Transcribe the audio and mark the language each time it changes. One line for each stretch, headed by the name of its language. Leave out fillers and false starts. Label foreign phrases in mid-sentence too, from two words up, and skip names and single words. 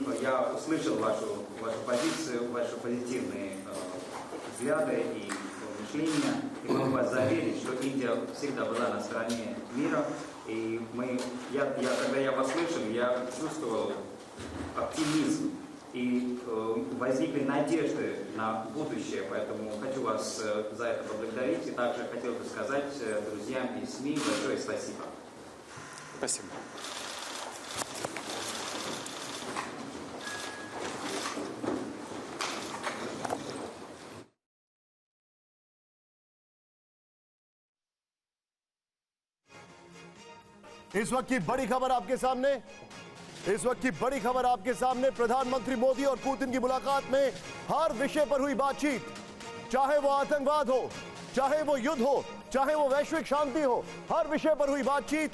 Russian: Я услышал вашу позицию, ваши позитивные взгляды и мышления, и могу вас заверить, что Индия всегда была на стороне мира, и когда я вас слышал, я чувствовал оптимизм, и возникли надежды на будущее, поэтому хочу вас за это поблагодарить, и также хотел бы сказать друзьям и СМИ большое спасибо. Спасибо.
Hindi: इस वक्त की बड़ी खबर आपके सामने, प्रधानमंत्री मोदी और पुतिन की मुलाकात में हर विषय पर हुई बातचीत, चाहे वो आतंकवाद हो, चाहे वो युद्ध हो, चाहे वो वैश्विक शांति हो, हर विषय पर हुई बातचीत।